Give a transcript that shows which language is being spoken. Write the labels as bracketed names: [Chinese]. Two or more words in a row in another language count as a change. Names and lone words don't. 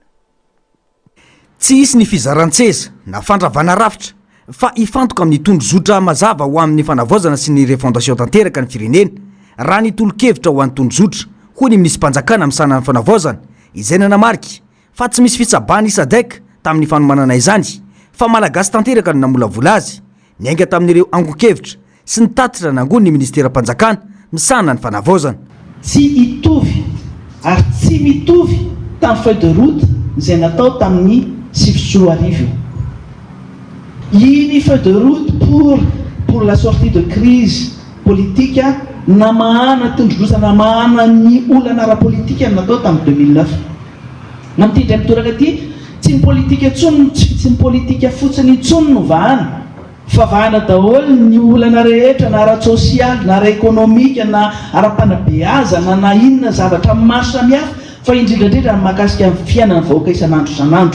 [Malagasy] Tsy hisy ny fizaran-tseza na fandravana rafitra fa ifantoka amin'ny tondrozotra mazava ho amin'ny fanavozana sy ny refondation tanteraka ny firenena raha ny tolo-kevitra ho an'ny tondrozotra hoy ny minisym-panjakana amin'ny sanany fanavozana izay nanamarika fa tsy misy fitsabany SADC tamin'ny fanomanana izany fa malagasy tanteraka no namolavola azy niainga tamin'ireo angon-kevitra sy ny tatitra nangony ny ministera-panjakana misana ny fanavozana. Tsy hitovy ary tsy mitovy tamin'ny [French] feuille de route [Malagasy] izay natao tamin'ny 7 arivo. Iny [French] feuille de route pour la sortie de crise politique [Malagasy] namahana tondrozana namahana ny olana ara-politika natao tamin'ny 2009. Namtindry amin'ny toraka aty tsy ny politika intsony tsy ny politika fotsiny intsony no vahana fa vahana daholo ny olana rehetra na ara-sosialy na ara-ekonomika na ara-panabeazana na inona zavatra maro samihafa fa indrindrandrindra mahakasika amin'ny fiainana vahoaka isanandro isanandro.